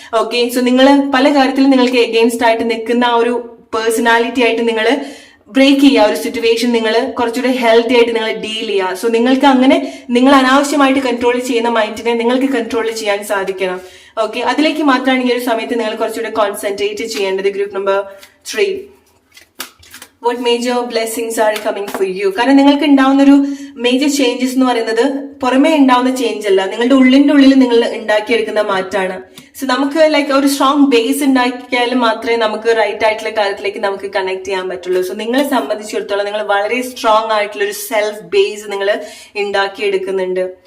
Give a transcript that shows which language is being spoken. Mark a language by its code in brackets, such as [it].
[ml] Okay, so നിങ്ങൾ പല കാര്യത്തിലും നിങ്ങൾക്ക് എഗെയിൻസ്റ്റ് ആയിട്ട് നിൽക്കുന്ന ആ ഒരു പേഴ്സണാലിറ്റി ആയിട്ട് നിങ്ങൾ ബ്രേക്ക് ചെയ്യുക. ഒരു സിറ്റുവേഷൻ നിങ്ങൾ കുറച്ചുകൂടെ ഹെൽത്തി ആയിട്ട് നിങ്ങൾ ഡീൽ ചെയ്യുക. സോ നിങ്ങൾക്ക് അങ്ങനെ നിങ്ങൾ അനാവശ്യമായിട്ട് കൺട്രോൾ ചെയ്യുന്ന മൈൻഡിനെ നിങ്ങൾക്ക് കൺട്രോൾ ചെയ്യാൻ സാധിക്കണം. ഓക്കെ, അതിലേക്ക് മാത്രമാണ് ഈ ഒരു സമയത്ത് നിങ്ങൾ കുറച്ചുകൂടെ കോൺസെൻട്രേറ്റ് ചെയ്യേണ്ടത്. [en] Group number 3, what major blessings are coming for you? [ml] കാരണം നിങ്ങൾക്ക് ഉണ്ടാവുന്ന ഒരു മേജർ ചേഞ്ചസ് എന്ന് പറയുന്നത് പുറമേ ഉണ്ടാവുന്ന ചേഞ്ച് അല്ല, നിങ്ങളുടെ ഉള്ളിന്റെ ഉള്ളിൽ നിങ്ങൾ ഉണ്ടാക്കിയെടുക്കുന്ന മാറ്റാണ്. സോ നമുക്ക് ലൈക്ക് ഒരു സ്ട്രോങ് ബേസ് ഉണ്ടാക്കിയാലും മാത്രമേ നമുക്ക് റൈറ്റ് ആയിട്ടുള്ള കാര്യത്തിലേക്ക് നമുക്ക് കണക്ട് ചെയ്യാൻ പറ്റുള്ളൂ. സോ നിങ്ങളെ സംബന്ധിച്ചിടത്തോളം നിങ്ങൾ വളരെ സ്ട്രോങ് ആയിട്ടുള്ള ഒരു സെൽഫ് ബേസ് നിങ്ങൾ ഉണ്ടാക്കിയെടുക്കുന്നുണ്ട്.